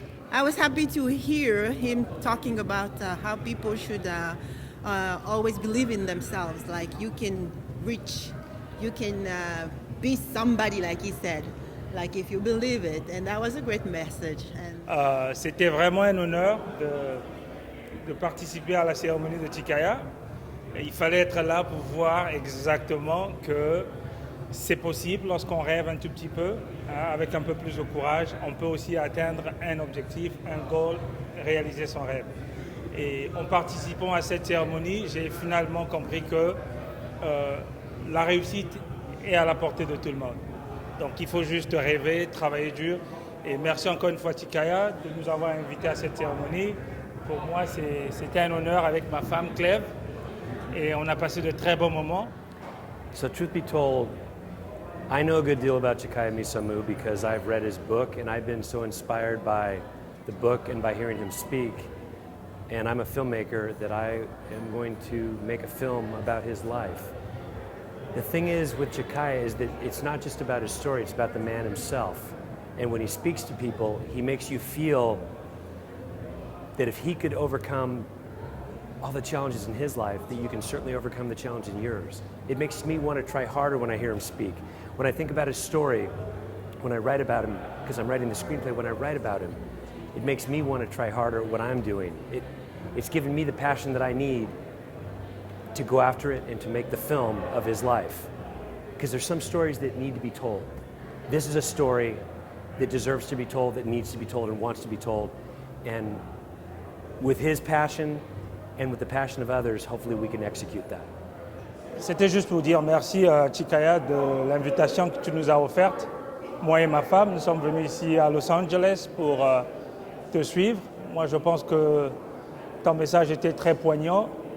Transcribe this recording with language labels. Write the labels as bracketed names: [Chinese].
[English] I was happy to hear him talking about how people should always believe in themselves. Like you can reach, you can be somebody, like he said. Like if you believe it, and that was a great message. And [French] c'était vraiment un honneur de participer à la cérémonie de Tchicaya. Et il fallait être là pour voir exactement que c'est possible lorsqu'on rêve un tout petit peu, hein, avec un peu plus de courage, on peut aussi atteindre un objectif, un goal, réaliser son rêve. Et en participant à cette cérémonie, j'ai finalement compris que la réussite est à la portée de tout le monde. Donc il faut juste rêver, travailler dur. Et merci encore une fois Tchicaya de nous avoir invités à cette cérémonie. Pour moi, c'était un honneur avec ma femme Clève. Et on a passé de très bons moments. [English] So truth be told, I know a good deal about Tchicaya Misamu because I've read his book and I've been so inspired by the book and by hearing him speak. And I'm a filmmaker that I am going to make a film about his life. The thing is with Tchicaya is that it's not just about his story, it's about the man himself. And when he speaks to people, he makes you feel that if he could overcome all the challenges in his life, that you can certainly overcome the challenge in yours. It makes me want to try harder when I hear him speak. When I think about his story, when I write about him, because I'm writing the screenplay, when I write about him, it makes me want to try harder at what I'm doing. It's given me the passion that I need to go after it and to make the film of his life. Because there's some stories that need to be told. This is a story that deserves to be told, that needs to be told and wants to be told. And with his passion and with the passion of others, hopefully we can execute that. [French] C'était juste pour dire merci à Tchicaya de l'invitation que tu nous as offerte. Moi et ma femme, nous sommes venus ici à Los Angeles pour te suivre. Moi, je pense que ton message était très poignant.